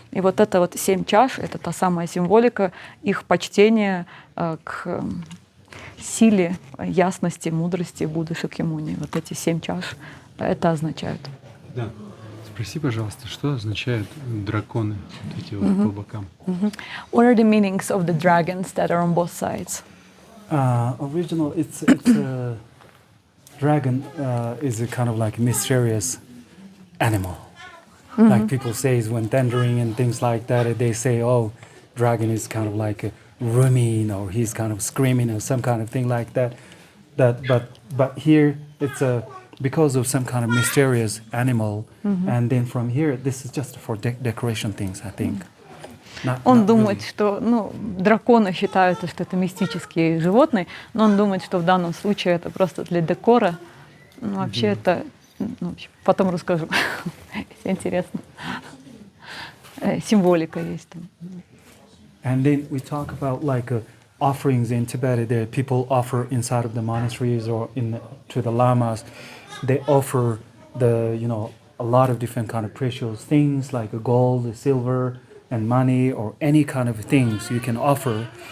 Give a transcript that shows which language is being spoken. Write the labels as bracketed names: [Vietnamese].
[Russian] И вот это вот 7 чаш, это та самая символика их почтения к силе, ясности, мудрости Будды Шакьямуни. Вот эти 7 чаш это означают. Да. Спроси, пожалуйста, что означают драконы, вот эти вот по бокам? [English] What are the meanings of the dragons that are on both sides? Original, it's a dragon is a kind of like mysterious animal. Like people say when thundering and things like that, they say, oh, dragon is kind of like a rooming, or he's kind of screaming or some kind of thing like that. But here it's because of some kind of mysterious animal, and then from here this is just for decoration things, I think. [Russian] Он думает, что драконы считаются, что это мистические животные, но он думает, что в данном случае это просто для декора. Вообще это, потом расскажу, если интересно. Символика есть там. [English] And then we talk about like offerings in Tibet. There people offer inside of the monasteries or to the lamas. They offer a lot of different kind of precious things like gold, silver, and money, or any kind of things you can offer.